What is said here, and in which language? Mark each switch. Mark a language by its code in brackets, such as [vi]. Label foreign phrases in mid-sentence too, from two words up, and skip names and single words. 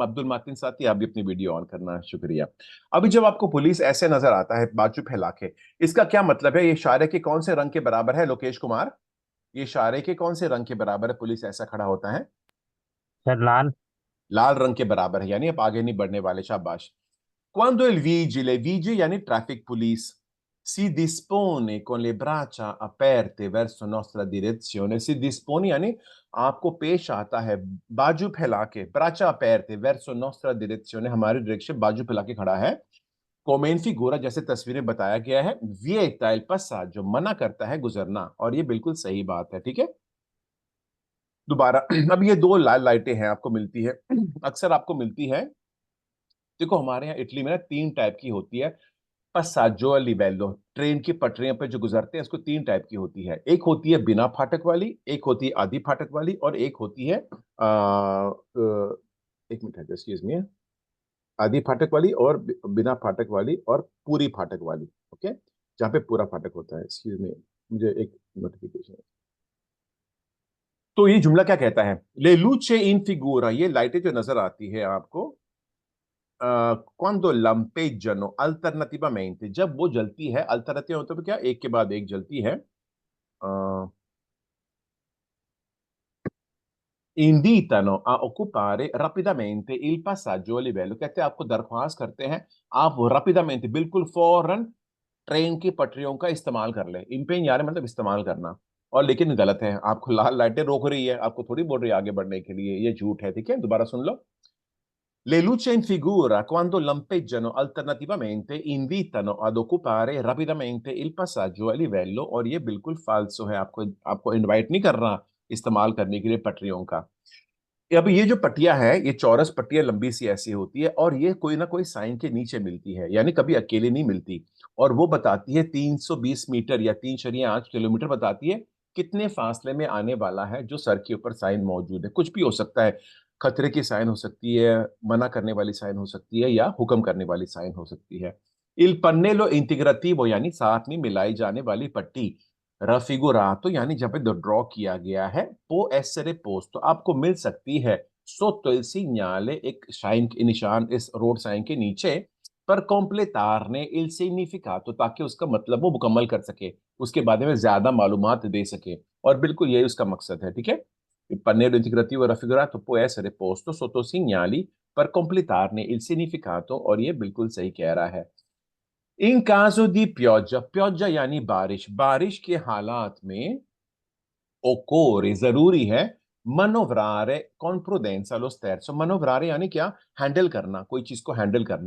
[hi] अब्दुल मातिन साथी, आप भी अपनी वीडियो ऑन करना, शुक्रिया। अभी जब आपको पुलिस ऐसे नजर आता है बाजू फैला के, इसका क्या मतलब है? ये इशारे के कौन से रंग के बराबर है लोकेश कुमार? ये इशारे के कौन से रंग के बराबर है पुलिस ऐसा खड़ा होता है? सर लाल। लाल रंग के बराबर है, यानी आप आगे नहीं बढ़ने वाले, शाबाश। [it] Quando il vigile [hi] यानी ट्रैफिक पुलिस, [it] si dispone con le braccia aperte verso nostra direzione, si dispone [hi] यानी आपको पेश आता है बाजू फैला के, [it] braccia aperte verso nostra direzione, [hi] हमारी डायरेक्शन, बाजू फैला के खड़ा है। [it] come in figura, [hi] जैसे तस्वीर में बताया गया है, [it] vieta il passaggio, [hi] मना करता है गुजरना, और ये बिल्कुल सही बात है, ठीक है। दोबारा अब ये दो लाल लाइटें हैं, आपको मिलती है, अक्सर आपको मिलती है। देखो हमारे यहाँ इटली में ना तीन टाइप की होती है। [it] passaggio livello, [hi] ट्रेन की पटरियों पे जो गुजरते हैं, इसको तीन टाइप की होती है। एक होती है बिना फाटक वाली, एक होती है आधी फाटक वाली, और एक होती है एक मिनट है, [en] excuse me, [hi] आधी फाटक वाली और बिना फाटक वाली और पूरी फाटक वाली। ओके, जहाँ पे पूरा फाटक होता है। [en] excuse me, [hi] मुझे एक नोटिफिकेशन। तो ये जुमला क्या कहता है? [it] le luci in figura, [hi] ये लाइटें जो नजर आती है आपको, [it] quando lampeggiano alternativamente, [hi] जब वो जलती है, अल्टरनेटिव मतलब क्या, एक के बाद एक जलती है। [it] invitano a occupare rapidamente il passaggio a livello, [hi] कहते हैं आपको दरख्वास्त करते हैं, आप rapidamente, बिल्कुल फौरन ट्रेन की पटरियों का इस्तेमाल कर ले। impegnare मतलब इस्तेमाल करना। और लेकिन गलत है, आपको लाल लाइटें रोक रही है, आपको थोड़ी बोल रही है आगे बढ़ने के लिए, ये झूठ है, ठीक है। दोबारा सुन लो। [it] Le luci in figura, quando lampeggiano alternativamente, invitano ad occupare rapidamente il passaggio a livello, [hi] और ये बिल्कुल फाल्सो है, आपको आपको इनवाइट नहीं कर रहा इस्तेमाल करने के लिए पटरियों का। अब ये जो पट्टियां है, ये चौरस पट्टियां लंबी सी ऐसी होती है, और ये कोई ना कोई साइन के नीचे मिलती है, यानी कभी अकेले नहीं मिलती। और वो बताती है 320 मीटर या 3.8 किलोमीटर बताती है कितने फासले में आने वाला है जो सर के ऊपर साइन मौजूद है। कुछ भी हो सकता है, खतरे की साइन हो सकती है, मना करने वाली साइन हो सकती है, या हुक्म करने वाली साइन हो सकती है। [it] il pannello integrativo [hi] यानी साथ में मिलाई जाने वाली पट्टी। रफिगुरातो यानी जब ड्रॉ किया गया है। [it] può essere posto, [hi] तो आपको मिल सकती है [it] sotto il segnale, [hi] एक साइन के निशान इस [en] road sign [hi] के नीचे, [it] per completarne il significato, [hi] ताकि उसका मतलब वो मुकम्मल कर सके, उसके बारे में ज्यादा मालूमात दे सके। और बिल्कुल यही उसका मकसद है, ठीक है। [it] Il pannello integrativo raffigurato può essere posto sotto segnali per completarne il significato, [hi] और ये बिल्कुल सही कह रहा है। [it] in caso di pioggia, pioggia [hi] यानी बारिश, बारिश के हालात में occorre जरूरी है [it] manovrare con prudenza lo sterzo, manovrare [hi] यानी क्या? हैंडल करना, कोई चीज को हैंडल करना।